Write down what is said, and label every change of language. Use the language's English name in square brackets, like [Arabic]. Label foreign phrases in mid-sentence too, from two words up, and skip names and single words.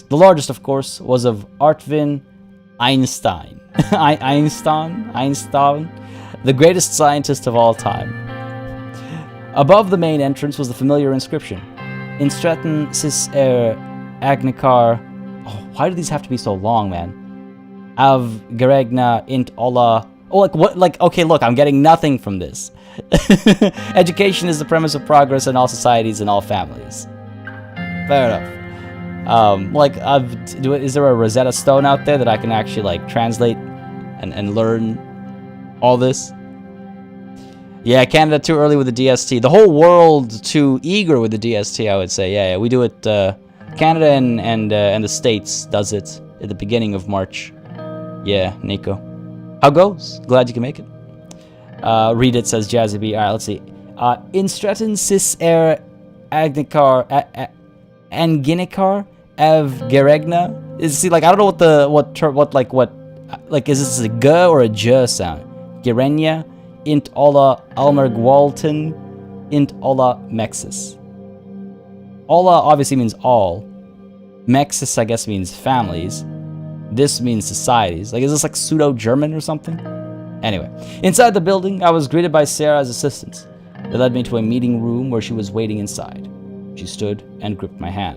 [English] The largest, of course, was of Artvin Einstein. Einstein, the greatest scientist of all time. Above the main entrance was the familiar inscription, Instretten sis agnikar. Oh, why do these have to be so long, man? Av geregna int olla. Oh, like what? Like, okay, look, I'm getting nothing from this. Education is the premise of progress in all societies and all families. Fair enough. Is there a Rosetta Stone out there that I can actually like translate and learn all this? Yeah, Canada too early with the DST. The whole world too eager with the DST, I would say. Yeah, we do it. Canada and the States does it at the beginning of March. Yeah, Nico. How goes? Glad you can make it. Read it, says Jazzy B. All right, let's see. Instretten sis agnikar anginikar ev geregna. See, like I don't know what is this a g or a j sound? Gerenia, int olla Almergwalten, int olla Mexis. Olla obviously means all. Mexis, I guess, means families. This means societies. Like, is this like pseudo-German or something? Anyway, inside the building, I was greeted by Sarah's assistants. They led me to a meeting room where she was waiting inside. She stood and gripped my hand.